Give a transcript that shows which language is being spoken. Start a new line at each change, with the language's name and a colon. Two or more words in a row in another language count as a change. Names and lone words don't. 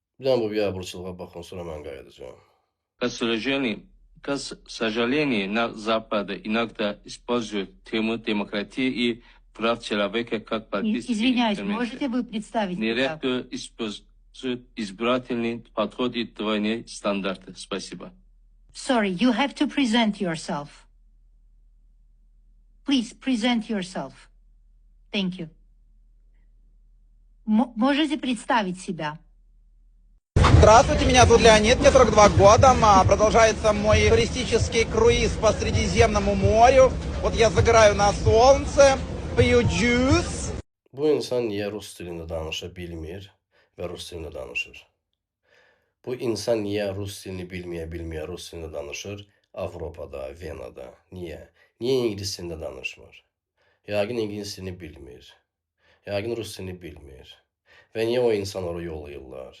Azerbaijani: Bir dənə bu biabırçılığa baxın, sonra mən qayıdacağım.
Russian: К сожалению, на Западе иногда используют тему демократии и прав человека как политический Извиняюсь, инструмент. можете вы представить себя? Нередко используют избирательный подход и двойные стандарты. Спасибо.
English: Sorry, you have to present yourself. Please present yourself. Thank you.
Russian: Можете представить себя? Здравствуйте, меня зовут Леонид, мне 42 года. Продолжается мой туристический круиз по Средиземному морю. Вот я загораю на солнце, пью джус.
Azerbaijani: Bu insan niyə rus dilində danışa bilmir və rus dilində danışır? Bu insan niyə rus dilini bilməyə rus dilində danışır Avropada, Venada? Niyə? Niyə ingilis dilində danışmır? Yəqin ingilis dilini bilmir. Yəqin rus dilini bilmir. Və niyə o insan oraya yollayırlar?